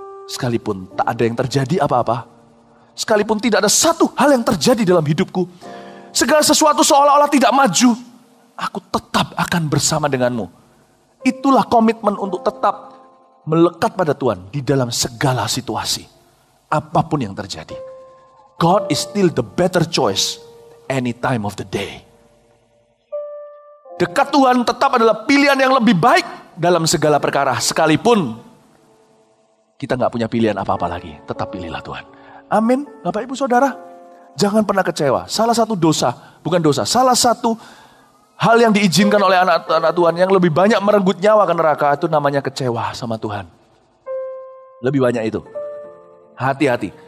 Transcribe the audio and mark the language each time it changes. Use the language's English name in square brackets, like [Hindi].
[Indonesian] Sekalipun tak ada yang terjadi apa-apa. Sekalipun tidak ada satu hal yang terjadi dalam hidupku. Segala sesuatu seolah-olah tidak maju. Aku tetap akan bersama denganmu. Itulah komitmen untuk tetap melekat pada Tuhan di dalam segala situasi. Apapun yang terjadi. [English] God is still the better choice any time of the day. [Indonesian] Dekat Tuhan tetap adalah pilihan yang lebih baik dalam segala perkara. Sekalipun kita gak punya pilihan apa-apa lagi. Tetap pilihlah Tuhan. Amin, Bapak Ibu Saudara. Jangan pernah kecewa. Salah satu salah satu hal yang diizinkan oleh anak-anak Tuhan yang lebih banyak merenggut nyawa ke neraka itu namanya kecewa sama Tuhan. Lebih banyak itu. Hati-hati.